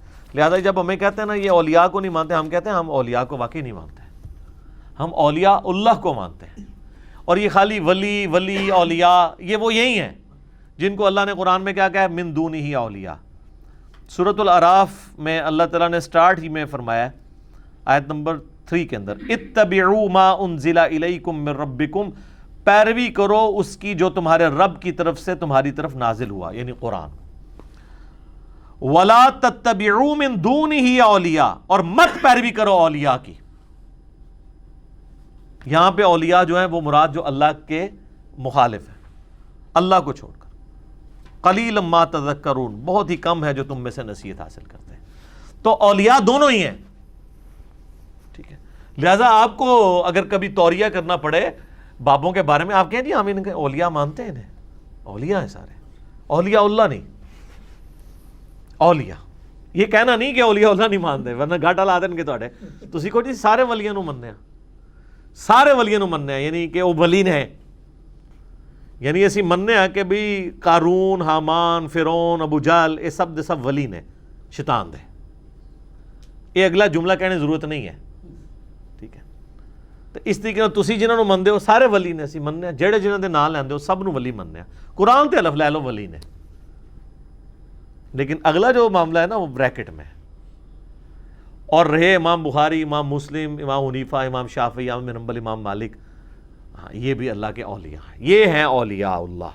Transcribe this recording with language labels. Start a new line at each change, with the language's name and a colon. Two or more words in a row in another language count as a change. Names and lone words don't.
Urdu: لہذا جب ہمیں کہتے ہیں نا یہ اولیاء کو نہیں مانتے, ہم کہتے ہیں ہم اولیاء کو واقعی نہیں مانتے, ہم اولیاء اللہ کو مانتے ہیں. اور یہ خالی ولی اولیاء یہ وہ یہی ہیں جن کو اللہ نے قرآن میں کیا کہا ہے,
Arabic: من دونہ اولیاء.
Urdu: سورۃ الاعراف میں اللہ تعالیٰ نے سٹارٹ ہی میں فرمایا ہے آیت نمبر 3 کے اندر,
Arabic: اتبعوا ما انزل الیکم من ربکم,
Urdu: پیروی کرو اس کی جو تمہارے رب کی طرف سے تمہاری طرف نازل ہوا, یعنی قرآن.
Arabic: ولا تتبعوا من دونہ اولیاء,
Urdu: اور مت پیروی کرو اولیاء کی. یہاں پہ اولیاء جو ہیں وہ مراد جو اللہ کے مخالف ہیں, اللہ کو چھوڑ کر.
Arabic: قلیلا ما تذکرون,
Urdu: بہت ہی کم ہے جو تم میں سے نصیحت حاصل کرتے ہیں. تو اولیاء دونوں ہی ہیں, ٹھیک ہے. لہذا آپ کو اگر کبھی توریہ کرنا پڑے بابوں کے بارے میں, آپ کہیں جی ہم ان کے اولیاء مانتے ہیں, انہیں اولیاء ہیں سارے, اولیاء اللہ نہیں, اولیاء. یہ کہنا نہیں کہ اولیاء اللہ نہیں مانتے, ورنہ گھاٹا لا دیں گے تواڈے.
Punjabi: تسی کہو جی سارے ولیاں نو مننے, سارے ولیاں نو مننے, یعنی کہ وہ ولی نے, یعنی اسی مننے ہیں کہ بھی قارون, حامان, فرعون, ابو جہل یہ سب دے سب ولی نے شیطان دے.
Urdu: یہ اگلا جملہ کہنے کی ضرورت نہیں ہے, ٹھیک ہے.
Punjabi: تو اس طریقے نال تسی جنہاں نو مندے ہو سارے ولی نے, اسی مننے جڑے جنہاں دے نام لیندے ہو سب نو ولی مننے. قرآن تے الف لے لو ولی نے,
Urdu: لیکن اگلا جو معاملہ ہے نا وہ بریکٹ میں ہے. اور رہے امام بخاری, امام مسلم, امام حنیفہ, امام شافعی, امام بن حنبل, امام مالک, ہاں یہ بھی اللہ کے اولیاء ہیں, یہ ہیں اولیاء اللہ.